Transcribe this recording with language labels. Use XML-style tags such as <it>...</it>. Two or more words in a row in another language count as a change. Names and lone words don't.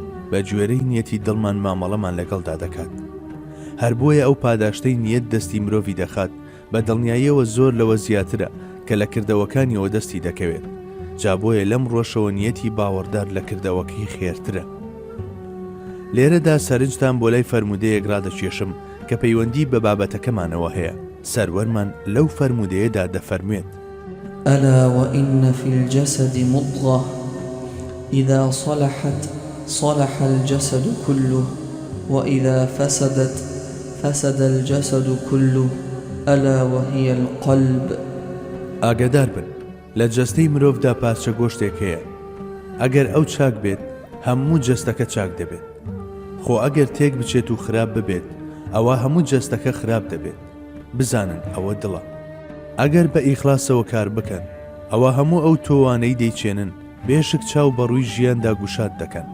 <ckb>بە گوێرەی نیەتی دڵمان مامەڵەمان لەگەڵدا دەکات. هەر بۆیە ئەو پاداشتەی نیەت دەستی مرۆڤی دەخات بە دڵنیاییەوە زۆر لەوە زیاترە کە لە کردەوەکانیەوە دەستی دەکەوێت. جا بۆیە لەم ڕۆژەوە نیەتی باوەڕدار لە کردەوەکەی خێرترە. لێرەدا سەرنجتان بۆ لای فەرمودەیەک ڕادەکێشم کە پەیوەندی بە بابەتەکەمانەوە هەیە. سەروەرمان لەو فەرمودەیەدا دەفەرموێت:</ckb> <ar>ألا وإن في الجسد مضغة إذا صلحت صلح الجسد كله وإذا فسدت فسد الجسد كله ألا وهي القلب.</ar> <ckb>ئاگادار بن، لە جەستەی مرۆڤدا پارچە گۆشتێک هەیە. ئەگەر ئەو چاک بێت هەموو جەستەکە چاک دەبێت. خۆ ئەگەر تێک بچێت و خراپ ببێت ئەوە هەموو جەستەکە خراپ دەبێت. بزانن ئەوە دڵە. ئەگەر بە ئیخلاسەوە کار بکەن ئەوە هەموو ئەو تۆوانەی دەیچێنن بێشک چاو بەڕووی ژیاندا گوشاد دەکەن.</ckb>